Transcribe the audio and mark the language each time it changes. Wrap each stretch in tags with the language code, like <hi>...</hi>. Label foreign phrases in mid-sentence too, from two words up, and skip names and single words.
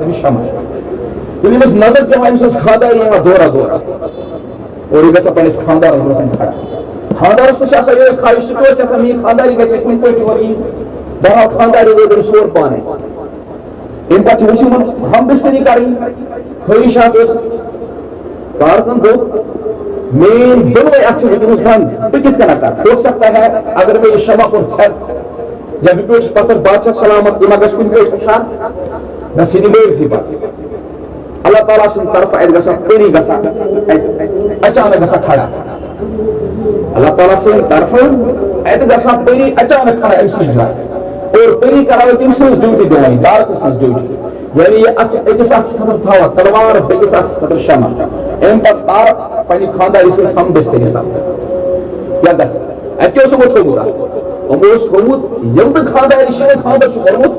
<ks>تٔمِس شمع ییٚلہِ أمِس نظر پیٚوان أمۍ سٕنٛز خانداری یِوان دورا دورا اور یہِ گژھان پننِس خاندارس برونٛہہ کھڑا خاندارس تہِ چھِ آسان یِہوٚے خٲہِش تہِ اوس آسان میٛٲنۍ خانداری گژھِ کُنہِ پٲٹھۍ یور یِنۍ بہرحال خانداری وٲتۍ أمِس سور پانے اَمہِ پتہٕ چھِ وٕچھمُت ہم بستری کرٕنۍ خٲہِشات ٲس تارکن دوٚپ میٛٲنۍ دۄنوے اتھٕ چھِ وٕنکیٚنس بنٛد بہٕ کِتھ کٔنۍ کرٕ</ks> <ur>ہو سکتا ہے اگر</ur> <ks>مےٚ یہِ شمع کوٚر ژھٮ۪تھ یا بہٕ پیوٚٹُس پتہٕ بادشاہ سلامت یہِ ما گژھِ کُنہِ پٲٹھۍ ہُشار مےٚ ژھٕنہِ مٲرتھٕے پتہٕ اللہ تعالیٰ سٕنٛدِ طرفہٕ اتہِ گژھان پٔری گژھان اتہِ اچانک گژھان کھڑا اللہ تعالیٰ سٕنٛدِ طرفہٕ اتہِ گژھان پٔری اچانک کھڑا أمۍ سٕنٛز جایہِ اور پٔری کران تٔمۍ سٕنٛز ڈیوٹی دِوان تارکہٕ سٕنٛز ڈیوٹی یعنی یہ أکِس اَتھس خٲطرٕ تھاوان تلوار بیٚکِس اَتھس خٲطرٕ شمع اَمہِ پتہٕ تار پننہِ خانٛدارِ سۭتۍ ہم بستری سمکھان کیٛاہ گژھِ اَتہِ کیٛاہ اوسُکھ تھوٚمُت اَتھ یِمو اوس تھوٚمُت ییٚلہِ تہٕ خانٛدارِ چھِ خانٛدر چھُ کوٚرمُت</ks>